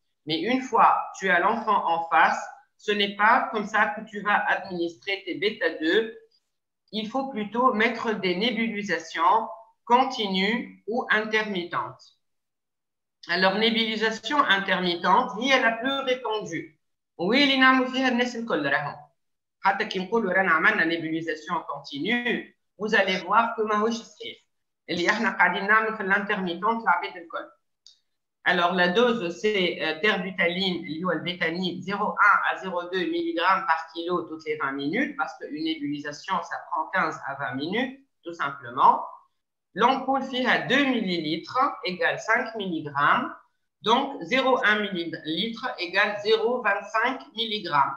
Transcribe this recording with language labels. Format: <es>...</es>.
<fr>Mais une fois que tu as l'enfant en face, ce n'est pas comme ça que tu vas administrer tes bêta-2. Il faut plutôt mettre des nébulisations continues ou intermittentes. Alors, nébulisation intermittente,</fr> <ar>هي</ar> <fr>la plus répandue.</fr> <ar>واللي نعمل فيها الناس الكل راهم. حتى كي نقولوا رانا عملنا</ar> <fr>nébulisation continue, vous allez voir que</fr> <ar>ماهوش صحيح. اللي احنا قاعدين نعمل في الانترميتونت العباد الكل.</ar> <fr>Alors, la dose, c'est terbutaline, le bétanil, 0,1 à 0,2 mg par kilo toutes les 20 minutes, parce qu'une nébulisation, ça prend 15 à 20 minutes, tout simplement. L'ampoule fait à 2 ml égale 5 mg, donc 0,1 ml égale 0,25 mg.</fr>